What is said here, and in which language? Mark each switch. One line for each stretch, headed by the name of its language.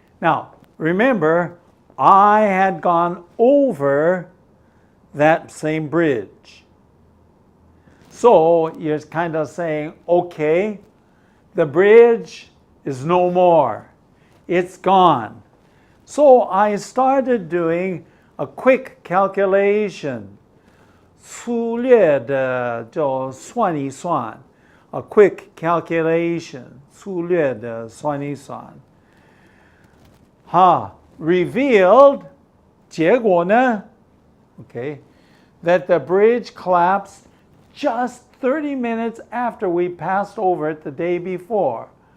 English: Now, remember, I had gone over that same bridge. So So you're kind of saying, okay, the bridge is no more. It's gone. So I started doing a quick calculation.
Chinese: 粗略的就算一算
English: a quick calculation.
Chinese: 粗略的算一算
English: revealed
Chinese: 结果呢
English: okay, that the bridge collapsed just 30 minutes after we passed over it the day before.